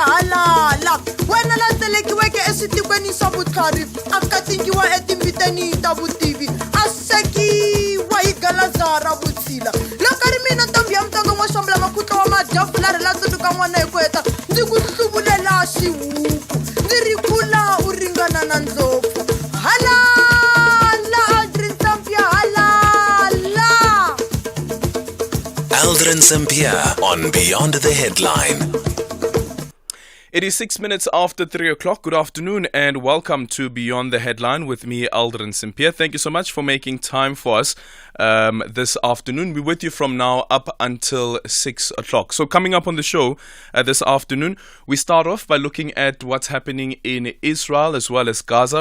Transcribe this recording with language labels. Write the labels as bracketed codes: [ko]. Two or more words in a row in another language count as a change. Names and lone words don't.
[ts] halala wena la tselekiweke eswitikweni swa vutlhari a katingiwa etimbiteni ta vutivi a sekiwa hi galaza ra vutshila loko ri mina ntombi ya mutongo n'wa xambula makutlo wa madyafu ri la tsundzuka n'wana hi ku heta ndzi ku hluvulela xihuku ndzi ri kula u ringana na ndlopfu halala Aldrin Sampear halala. [en] Aldrin Sampear on Beyond the Headline. It is 6 minutes after 3 o'clock. Good afternoon and welcome to Beyond the Headline with me, Aldrin Sampear. Thank you so much for making time for us this afternoon. We're with you from now up until 6 o'clock. So coming up on the show this afternoon, we start off by looking at what's happening in Israel as well as Gaza.